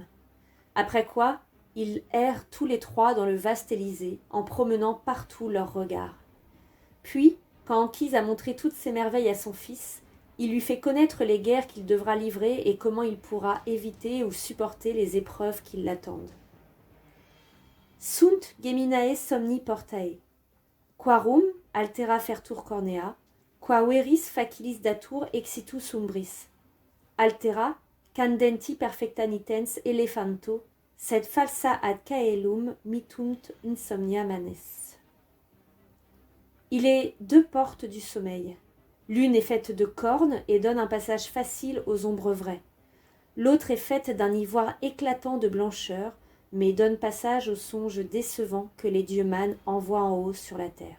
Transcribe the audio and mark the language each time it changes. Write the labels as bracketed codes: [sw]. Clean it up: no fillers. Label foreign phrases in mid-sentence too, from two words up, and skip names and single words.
[fr] Après quoi, ils errent tous les 3 dans le vaste Élysée, en promenant partout leurs regards. Puis, quand Anchise a montré toutes ces merveilles à son fils, il lui fait connaître les guerres qu'il devra livrer et comment il pourra éviter ou supporter les épreuves qui l'attendent. [la] Sunt geminae somni portae, quarum altera fertur cornea, qua veris facilis datur exitus umbris. Altera, candenti perfecta nitens elephanto, sed falsa ad caelum mitunt insomnia manes. [fr] Il est 2 portes du sommeil. L'une est faite de cornes et donne un passage facile aux ombres vraies. L'autre est faite d'un ivoire éclatant de blancheur, mais donne passage aux songes décevants que les dieux mânes envoient en haut sur la terre.